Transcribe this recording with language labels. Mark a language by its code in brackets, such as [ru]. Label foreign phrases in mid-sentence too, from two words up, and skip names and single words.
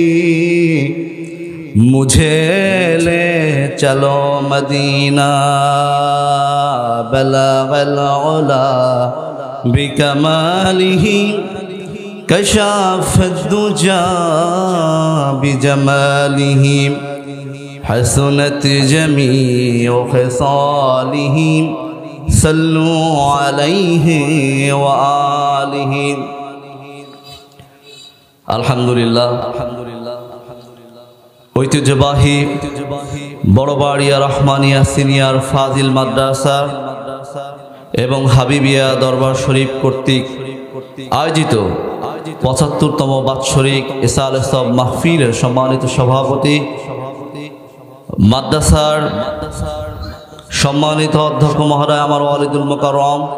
[ur] مجھے لے چلو مدینہ [ar] بلغ العلا بکمالہ کشف الدجى بجمالہ حسنت جمیع خصالہ صلوا علیہ وآلہ [bn] الحمدللہ ঐতিহ্যবাহী বড়বাড়িয়া রহমানিয়া সিনিয়র ফাজিল মাদ্রাসা এবং হাবিবিয়া দরবার শরীফ কর্তৃক আয়োজিত ৭৫তম বাৎসরিক ইসালে সব মাহফিলের সম্মানিত সভাপতি মাদ্রাসার সম্মানিত অধ্যক্ষ মহোদয় আমার [ar] الوالد المكرم